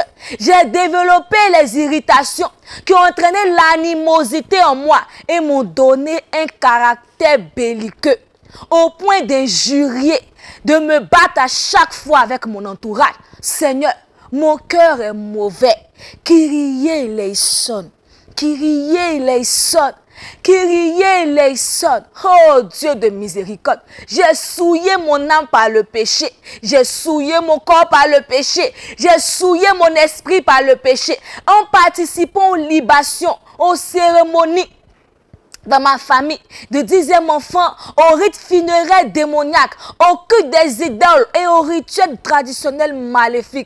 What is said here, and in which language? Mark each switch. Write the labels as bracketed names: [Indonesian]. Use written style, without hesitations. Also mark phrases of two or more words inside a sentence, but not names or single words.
[French] J'ai développé les irritations qui ont entraîné l'animosité en moi et m'ont donné un caractère belliqueux au point d'injurier, de me battre à chaque fois avec mon entourage. Seigneur, mon cœur est mauvais. [Greek] Kyrie eleison, Kyrie eleison, Kyrie eleison. [French] Oh Dieu de miséricorde, j'ai souillé mon âme par le péché, j'ai souillé mon corps par le péché, j'ai souillé mon esprit par le péché, en participant aux libations, aux cérémonies dans ma famille, de 10e enfant, au rite funéraire démoniaque, au culte des idoles et aux rituels traditionnels maléfiques.